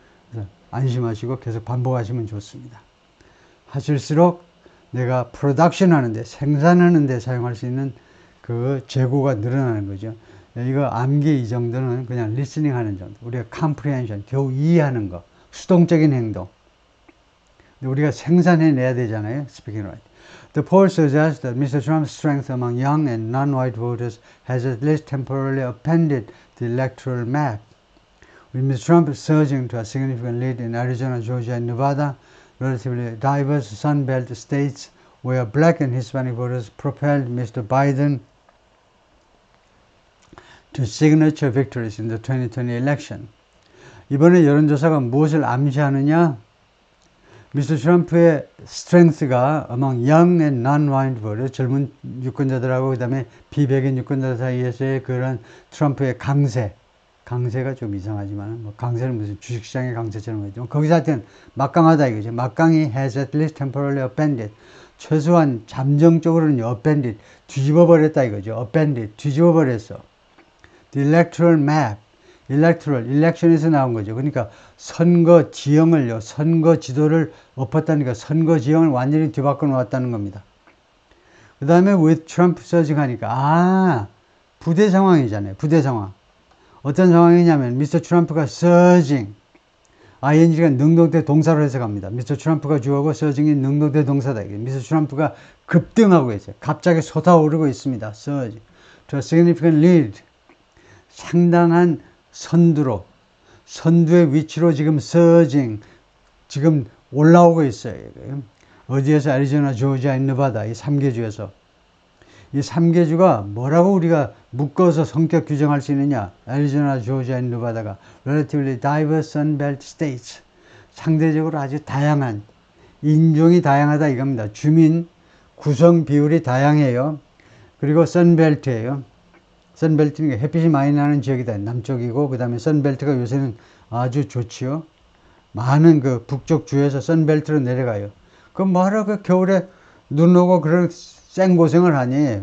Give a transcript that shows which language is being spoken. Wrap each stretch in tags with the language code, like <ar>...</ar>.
<ko>그래서 안심하시고 계속 반복하시면 좋습니다. 하실수록 내가 프로덕션 하는데, 생산하는데 사용할 수 있는 그 재고가 늘어나는 거죠. 이거 암기 이 정도는 그냥 리스닝 하는 정도. 우리가 컴프리헨션, 겨우 이해하는 거. 수동적인 행동. 우리가 생산해내야 되잖아요. 스피킹 라이팅.</ko> <en>The poll suggests that Mr. Trump's strength among young and non-white voters has at least temporarily upended the electoral map. With Mr. Trump surging to a significant lead in Arizona, Georgia, and Nevada, relatively diverse Sun Belt states where black and Hispanic voters propelled Mr. Biden to signature victories in the 2020 election.</en> <ko>이번에 여론조사가 무엇을 암시하느냐? 미스터 트럼프의 스트렝스가</ko> <en>among young and non-white voters,</en> <ko>젊은 유권자들하고 그 다음에 비백인 유권자들 사이에서의 그런 트럼프의 강세가 좀 이상하지만, 뭐 강세는 무슨 주식시장의 강세처럼 그러죠. 거기서 하여튼 막강하다 이거죠. 막강이</ko> <en>has at least temporarily upended.</en> <ko>최소한 잠정적으로는 upended, 뒤집어버렸다 이거죠. upended, 뒤집어버렸어.</ko> <en>The electoral map.</en> <ko>일렉션에서 나온 거죠. 그러니까 선거 지형을요, 선거 지도를 엎었다니까 선거 지형을 완전히 뒤바꿔 놓았다는 겁니다. 그 다음에</ko> <en>with Trump surging</en> <ko>하니까, 부대 상황이잖아요. 부대 상황. 어떤 상황이냐면, 미스터 트럼프가 surging, ing가 능동태 동사로 해석합니다. 미스터 트럼프가 주어고 surging이 능동태 동사다. 미스터 트럼프가 급등하고 있어요. 갑자기 솟아오르고 있습니다.</ko> <en>surge. to a significant lead.</en> <ko>상당한 선두의 위치로 지금 surging, 지금 올라오고 있어요. 어디에서? 애리조나, 조지아, 네바다, 이 3개주에서. 이 3개주가 뭐라고 우리가 묶어서 성격 규정할 수 있느냐?</ko> <en>애리조나, 조지아, 네바다가 relatively diverse Sun Belt states.</en> <ko>상대적으로 아주 다양한, 인종이 다양하다 이겁니다. 주민 구성 비율이 다양해요. 그리고 선벨트예요. 선벨트는 햇빛이 많이 나는 지역이다. 남쪽이고, 그 다음에 선벨트가 요새는 아주 좋지요. 많은 그 북쪽 주에서 선벨트로 내려가요. 그럼 뭐하러 그 겨울에 눈 오고 그런 생고생을 하니?</ko>